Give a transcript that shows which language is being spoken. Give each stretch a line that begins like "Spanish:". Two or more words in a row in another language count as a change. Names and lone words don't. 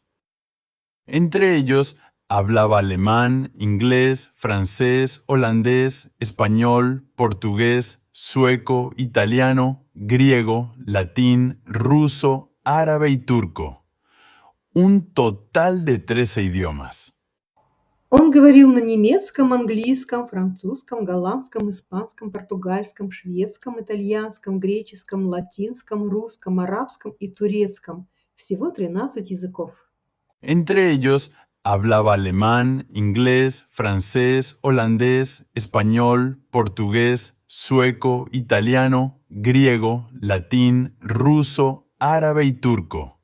Spanish: Entre ellos, hablaba alemán, inglés, francés, holandés, español, portugués, sueco, italiano, griego, latín, ruso, árabe y turco. Un total de 13 idiomas.
Russian: Он говорил на немецком, английском, французском, голландском, испанском, португальском, шведском, итальянском, греческом, латинском, русском, арабском и турецком. Всего 13 языков.
Spanish: Entre ellos, hablaba alemán, inglés, francés, holandés, español, portugués, sueco, italiano, griego, latín, ruso, árabe y turco.